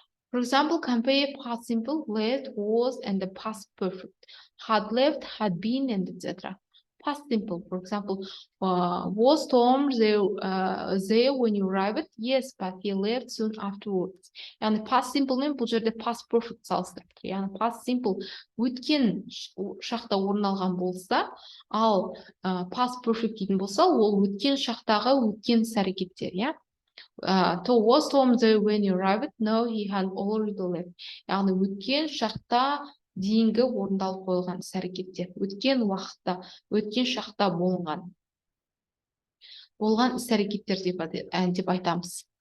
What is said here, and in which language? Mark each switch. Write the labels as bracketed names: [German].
[English] For example, compare past simple, left, was, and the past perfect. Had left, had been, and etc. Past simple, for example, was Tom there when you arrived? Yes, but he left soon afterwards. [Kazakh] Yani past simpleмен бұл жерде past perfect салыстырып тұр. Yani past simple өткен шақта орын алған болса, ал past perfect дейтін болса, ол өткен шақтағы өткен іс-әрекеттер, иә? [English] Was Tom there when you arrived? No, he had already left. [Kazakh] Яғни өткен шақта дейінгі орындалып қойылған іс-әрекеттер. Өткен уақытта, өткен шақта болған іс-әрекеттер деп айтамыз.